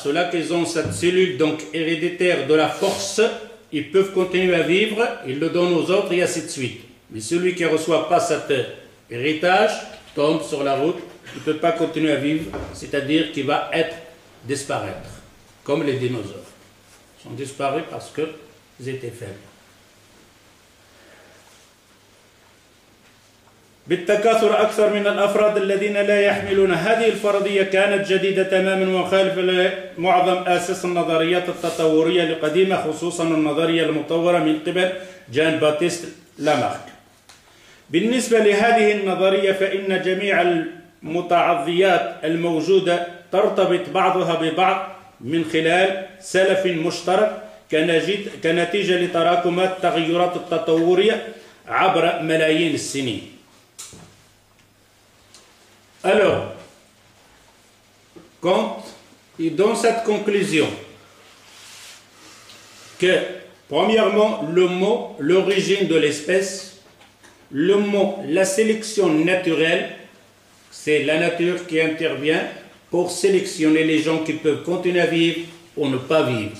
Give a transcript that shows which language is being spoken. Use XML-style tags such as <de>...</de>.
<fr>Ceux-là qui ont cette cellule donc héréditaire de la force, ils peuvent continuer à vivre, ils le donnent aux autres et ainsi de suite. Mais celui qui ne reçoit pas cet héritage tombe sur la route, il ne peut pas continuer à vivre, c'est-à-dire qu'il va disparaître, comme les dinosaures. Ils sont disparus parce qu'ils étaient faibles.</fr> <ar>بالتكاثر أكثر من الأفراد الذين لا يحملون. هذه الفرضية كانت جديدة تماما ومخالفة لمعظم أساس النظريات التطورية القديمة، خصوصا النظرية المطورة من قبل جان باتيست لامارك. بالنسبة لهذه النظرية فإن جميع المتعضيات الموجودة ترتبط بعضها ببعض من خلال سلف مشترك كنتيجة لتراكمات التغيرات التطورية عبر ملايين السنين.</ar> <fr>Alors, quand il donne cette conclusion, que premièrement, le mot, l'origine de l'espèce, le mot, la sélection naturelle, c'est la nature qui intervient pour sélectionner les gens qui peuvent continuer à vivre ou ne pas vivre.</fr>